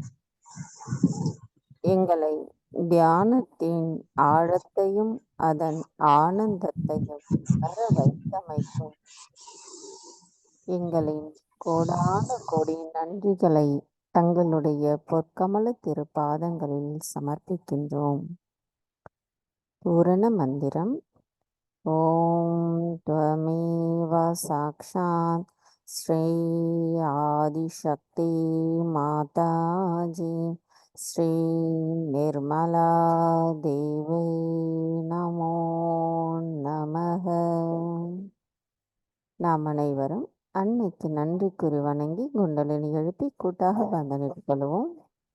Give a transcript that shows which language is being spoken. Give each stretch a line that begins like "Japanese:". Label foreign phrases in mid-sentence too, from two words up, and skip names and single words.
Tamil: எங்களை தியானத்தின் ஆழத்தையும் அதன் ஆனந்தத்தையும் உணர வைத்தமைக்கும் எங்களின் கோடான கோடி நன்றிகளை தங்களுடைய பொற்கமல திருப்பாதங்களில் சமர்ப்பிக்கின்றோம். பூரண மந்திரம்.
Sanskrit: ஓம் त्वमेव साक्षात् श्री आदिशक्ति माताजी श्री निर्मला देवी नमो नमः.
Tamil: நாம் அனைவரும் அன்னைக்கு நன்றி கூறி வணங்கி குண்டலினி எழுப்பி கூட்டாக பந்தனிட்டுக் கொள்வோம்.